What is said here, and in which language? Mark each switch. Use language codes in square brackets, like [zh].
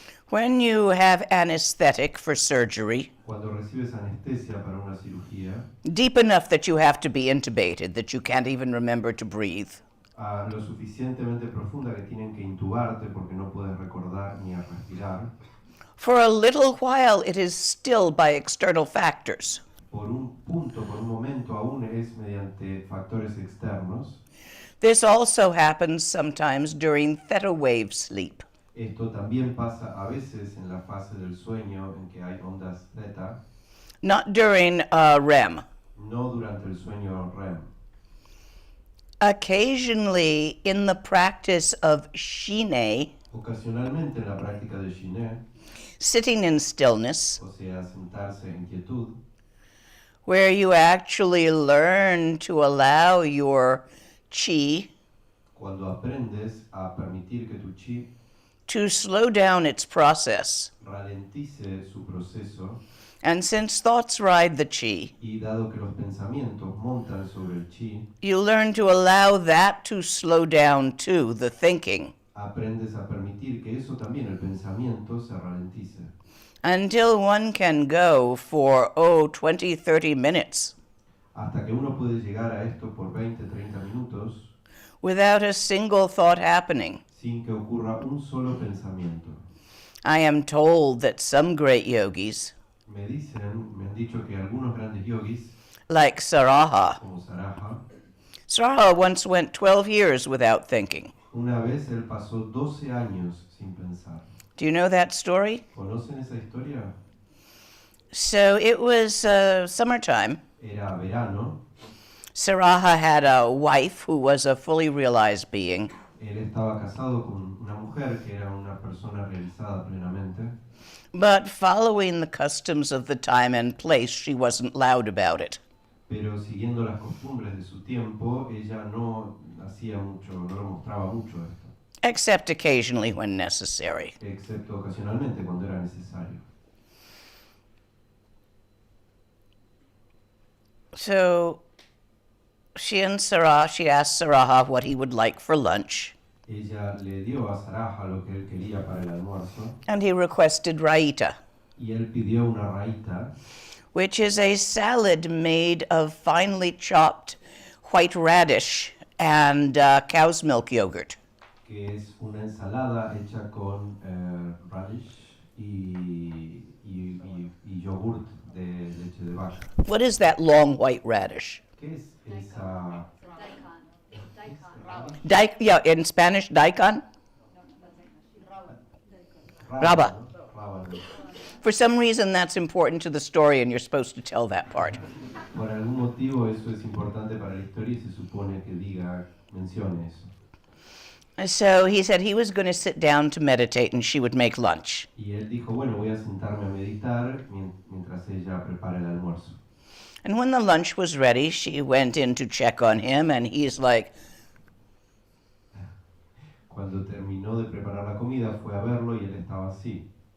[en] When you have anesthetic for surgery, [es] Cuando recibes anestesia para una cirugía, [en] deep enough that you have to be intubated, that you can't even remember to breathe, [es] lo suficientemente profunda que tienen que intubarte porque no puedes recordar ni a respirar, [en] for a little while it is stilled by external factors. [es] por un punto, por un momento aún es mediante factores externos. [en] This also happens sometimes during theta wave sleep. [es] Esto también pasa a veces en la fase del sueño en que hay ondas theta, [en] Not during REM. [es] no durante el sueño REM. [en] Occasionally, in the practice of shine, [es] Ocasionalmente en la práctica de Shiné, [en] sitting in stillness, [es] o sea, sentarse en quietud, [en] where you actually learn to allow your chi [es] cuando aprendes a permitir que tu chi [en] to slow down its process. [es] ralentice su proceso, [en] And since thoughts ride the chi, [es] y dado que los pensamientos montan sobre el chi, [en] you learn to allow that to slow down too, the thinking, [es] aprendes a permitir que eso también, el pensamiento, se ralentice. [en] until one can go for, 20, 30 minutes [es] Hasta que uno puede llegar a esto por 20-30 minutos [en] without a single thought happening. [es] sin que ocurra un solo pensamiento. [en] I am told that some great yogis, [es] Me han dicho que algunos grandes yogis, [en] like Saraha, [es] como Saraha, [en] Saraha once went 12 years without thinking. [es] una vez él pasó 12 años sin pensar. [en] Do you know that story? [es] ¿Conocen esa historia? [en] So it was summertime. [es] Era verano, [en] Saraha had a wife who was a fully realized being. [es] él estaba casado con una mujer que era una persona realizada plenamente, [en] But following the customs of the time and place, she wasn't loud about it. [es] pero siguiendo las costumbres de su tiempo, ella no hacía mucho, no lo mostraba mucho esto, [en] Except occasionally when necessary. [es] excepto ocasionalmente cuando era necesario. [en] So she asked Saraha what he would like for lunch, [es] Ella le dio a Saraha lo que él quería para el almuerzo, [en] and he requested raita, [es] y él pidió una raita, [en] which is a salad made of finely chopped white radish and cow's milk yogurt. [es] que es una ensalada hecha con radish y yogurt de leche de vaca. [en] What is that long white radish? [es] ¿Qué es esa? [en] In Spanish, daikon? [es] Raba. ¿No? Rábano. [en] For some reason, that's important to the story, and you're supposed to tell that part. [es] Por algún motivo eso es importante para la historia y se supone que mencione eso. [en] So he said he was going to sit down to meditate, and she would make lunch. [es] Y él dijo, bueno, voy a sentarme a meditar mientras ella prepara el almuerzo. [en] And when the lunch was ready, she went in to check on him, and he's like, [es] Cuando terminó de preparar la comida, fue a verlo y él estaba así,